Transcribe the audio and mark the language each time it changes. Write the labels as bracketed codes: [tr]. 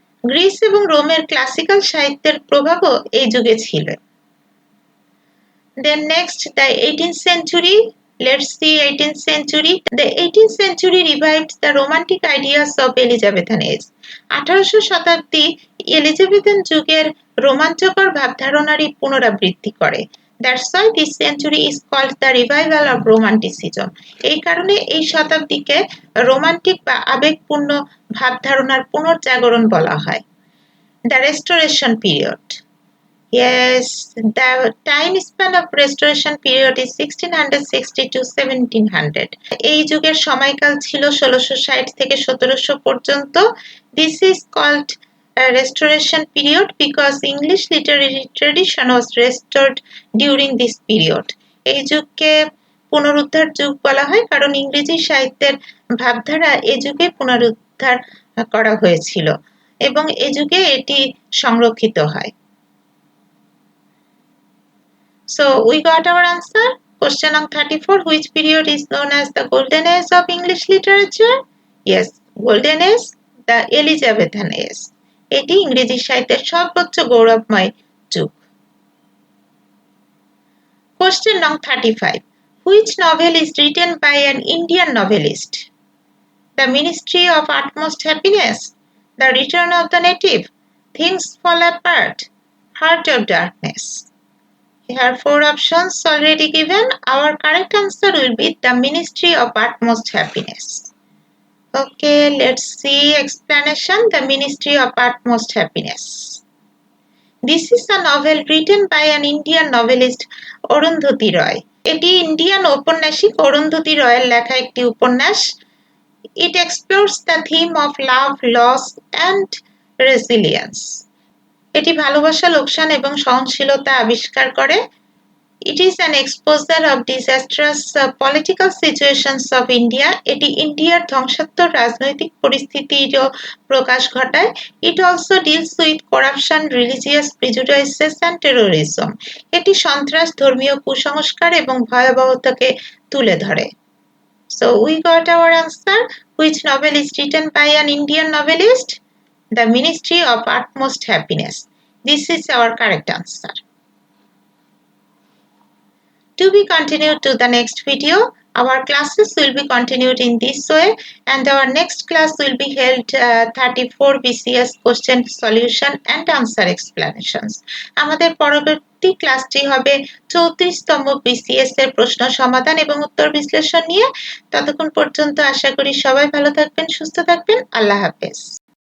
[bn] Greece এবং রোমের classical সাহিত্যের প্রভাবও এই যুগে ছিল। [en] Then next, the 18th century. Let's see 18th century. The 18th century revived the romantic ideas of Elizabethan age. [bn] 1800 Shatabdi Elizabethan যুগের রোমাঞ্চকর ভাবধারণারই পুনরাবৃত্তি করে। [en] That's why this century is called the revival of romanticism. [bn] এই কারণে এই শতাব্দীকে romantic বা আবেগপূর্ণ ভাবধারণার পুনর্জাগরণ বলা হয়। [en] The Restoration period. Yes, the time span of Restoration period is 1660 to 1700. [bn] এই যুগের সময়কাল ছিল 1660 থেকে 1700 পর্যন্ত। [en] This is called a Restoration period because English literary tradition was restored during this period. [bn] এই যুগকে পুনরুদ্ধার যুগ বলা হয় কারণ ইংরেজি সাহিত্যের ভাবধারা এই যুগে পুনরুদ্ধার করা হয়েছিল এবং এই যুগে এটি সংরক্ষিত হয়। [en] So we got our answer. Question number 34. Which period is known as the golden age of English literature? Yes, golden age, the Elizabethan age. [bn] এটি ইংরেজি সাহিত্যের সর্বোচ্চ গৌরবময় যুগ। [en] Question number 35. Which novel is written by an Indian novelist? The Ministry of Utmost Happiness, The Return of the Native, Things Fall Apart, Heart of Darkness. Here are 4 options already given. Our correct answer will be The Ministry of Utmost Happiness. Okay, let's see explanation. The Ministry of Utmost Happiness. This is a novel written by an Indian novelist Arundhati Roy. [bn] এটি Indian ঔপন্যাসিক অরুন্ধতী রয়ের লেখা একটি উপন্যাস। [en] It explores the theme of love, loss and resilience. [bn] এটি ভালোবাসা, লোকসান এবং সহনশীলতা আবিষ্কার করে। [en] It is an exposure of disastrous political situations of India. [bn] এটি ইন্ডিয়ার ধ্বংসাত্মক রাজনৈতিক পরিস্থিতিরও প্রকাশ ঘটায়। [en] It also deals with corruption, religious prejudices and terrorism. [bn] এটি সন্ত্রাস, ধর্মীয় কুসংস্কার এবং ভয়াবহতাকে তুলে ধরে। [en] So we got our answer. Which novel is written by an Indian novelist? The Ministry of Utmost Happiness. This is our correct answer. To be continued to the next video. Our classes will be continued in this way, and our next class will be held 34 BCS question solution and answer explanations. [bn] আমাদের পরবর্তী ক্লাসটি হবে 34তম BCS এর প্রশ্ন সমাধান এবং উত্তর বিশ্লেষণ নিয়ে। ততক্ষণ পর্যন্ত আশা করি সবাই ভালো থাকবেন, সুস্থ থাকবেন। আল্লাহ হাফেজ।